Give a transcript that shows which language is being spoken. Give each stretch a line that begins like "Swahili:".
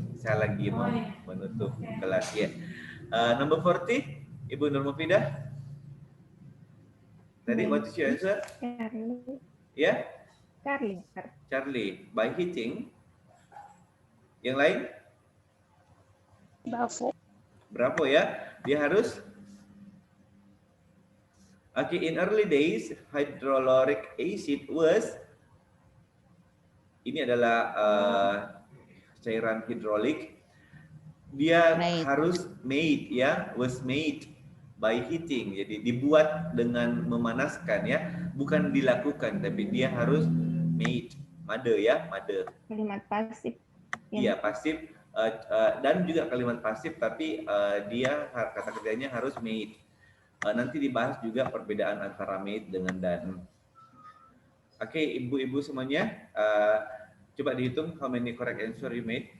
Indonesian: Saya lagi mau menutup kelas ya.
English: Number 40, Ibu Nurmufidah. Tadi what is your answer? Charlie.
Indonesian: Ya,
English: Charlie. Charlie. By hitting.
Indonesian: Yang lain?
English: Bravo.
Indonesian: Berapa ya? Dia harus.
English: Okay, in early days, hydrochloric acid was.
Indonesian: Ini adalah cairan hidrolik. Dia harus made ya,
English: was made by heating.
Indonesian: Jadi dibuat dengan memanaskan ya, bukan dilakukan tapi dia harus made. Made ya, made. Kalimat pasif. Iya, pasif dan juga kalimat pasif tapi dia kata kerjanya harus made. Nanti dibahas juga perbedaan antara made dengan done. Oke, ibu-ibu semuanya, coba dihitung
English: how many correct answer you made.